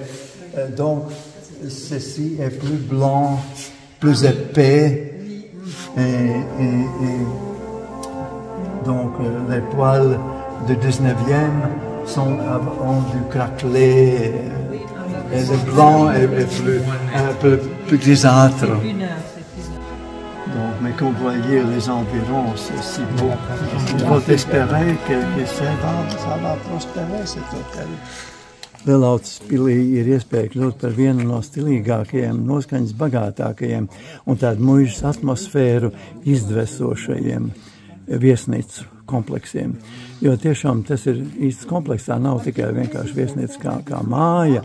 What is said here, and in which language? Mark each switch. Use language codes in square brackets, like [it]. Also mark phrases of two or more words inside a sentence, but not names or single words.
[fr] Donc, ceci est plus blanc, plus épais, donc les poils du 19e ont du craquelé et le blanc est un peu plus grisâtre. Donc, mais comme vous voyez les environs, c'est si beau. Il faut espérer que ça va prospérer cet hôtel. [lv] Lielautas pilī ir iespēja kļūt par vienu no stilīgākajiem, noskaņas bagātākajiem un tādu muižas atmosfēru izdvesošajiem viesnīcu kompleksiem. Jo tiešām tas ir īsts kompleks, tā nav tikai vienkārši viesnīca kā māja.